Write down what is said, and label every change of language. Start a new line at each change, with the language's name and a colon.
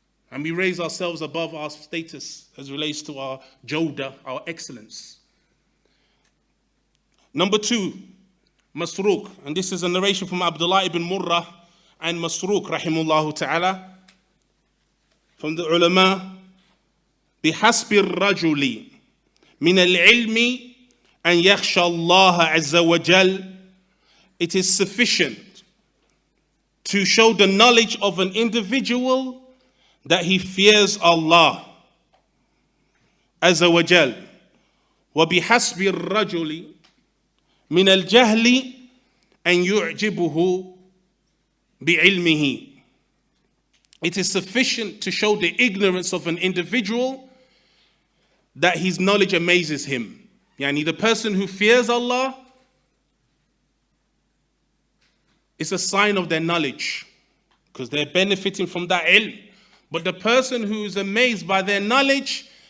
English: And we raise ourselves above our status as relates to our jawda, our excellence. Number 2, Masruq. And this is a narration from Abdullah ibn Murrah and Masruq, rahimullahu ta'ala, from the ulama.
Arabic: بحسب الرجل من العلم أن يخشى الله عز وجل.
English: It is sufficient to show the knowledge of an individual that he fears Allah عز وجل.
Arabic: وبحسب الرجل من الجهل أن يعجبه بعلمه.
English: It is sufficient to show the ignorance of an individual that his knowledge amazes him. Yani the person who fears Allah is a sign of their knowledge because they're benefiting from that ilm. But the person who is amazed by their knowledge,